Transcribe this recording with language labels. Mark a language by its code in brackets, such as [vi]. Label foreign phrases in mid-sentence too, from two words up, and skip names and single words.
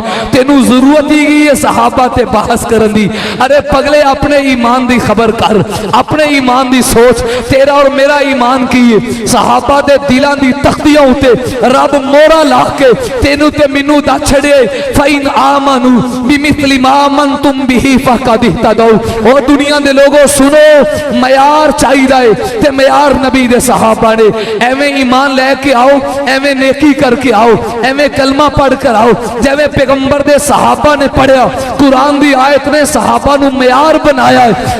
[pa] تینوں ضرورت ہی ہے صحابہ تے بحث کرن دی. ارے پگلے اپنے ایمان دی خبر کر، اپنے ایمان دی سوچ. تیرا اور میرا ایمان کی ہے? صحابہ دے دلاں دی تختیاں اتے رب مہراں لا کے تینوں تے مینوں دا چھڈے. [ar] فإن آمنوا بمثل ما آمنتم به فقد اهتدوا. [pa] او دنیا دے لوکو سنو، معیار چاہیدا ہے تے معیار نبی دے صحابہ نے. ایویں ایمان لے کے آؤ، ایویں نیکی کر کے آؤ، ایویں کلمہ پڑھ کر آؤ جیویں پیغمبر دے صحابہ نے پڑھیا. قرآن دی آیت نے صحابہ نوں معیار بنایا ہے.